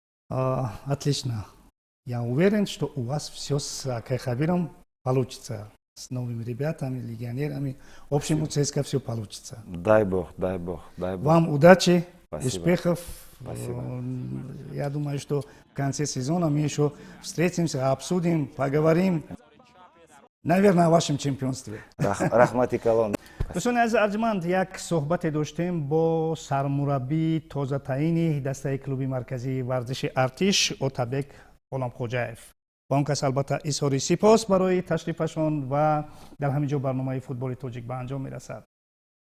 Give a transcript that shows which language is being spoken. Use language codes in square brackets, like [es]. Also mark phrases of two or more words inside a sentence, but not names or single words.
[ru] Я уверен, что у вас все с Кайхабиром получится с новыми ребятами, легионерами. В общем, у ЦСКА все получится. Дай Бог, дай Бог, дай Бог. Вам удачи, Спасибо. успехов. Спасибо. Я думаю, что в конце сезона мы еще встретимся, обсудим, поговорим. Наверное, о вашем чемпионстве. [tg] Рахмати калон. дӯстон аз арҷманд як суҳбат доштем бо сармураббии тоза таъйин даста клуб марказӣ варзиш артиш Отабек Ғуломхоҷаев. бо он кас албатта изҳори сипос барои ташрифашон ва дар ҳаминҷо барнома футбол тоҷик ба анҷом мерасад.